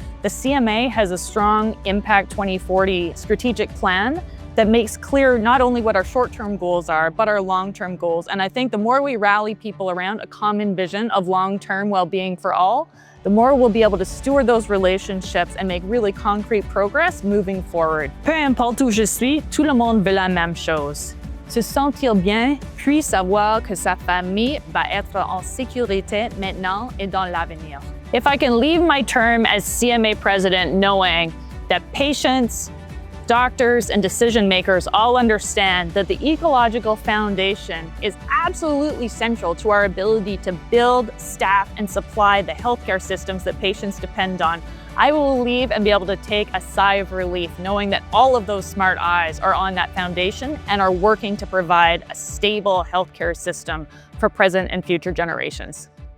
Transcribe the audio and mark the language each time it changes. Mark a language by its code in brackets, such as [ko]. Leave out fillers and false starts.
[en] The CMA has a strong Impact 2040 strategic plan that makes clear not only what our short-term goals are, but our long-term goals. And I think the more we rally people around a common vision of long-term well-being for all, the more we'll be able to steward those relationships and make really concrete progress moving forward. [fr] Peu importe où je suis, tout le monde veut la même chose. Se sentir bien, puis savoir que sa famille va être en sécurité maintenant et dans l'avenir. [en] If I can leave my term as CMA president knowing that patients, doctors, and decision makers all understand that the ecological foundation is absolutely central to our ability to build, staff, and supply the healthcare systems that patients depend on, I will leave and be able to take a sigh of relief knowing that all of those smart eyes are on that foundation and are working to provide a stable healthcare system for present and future generations.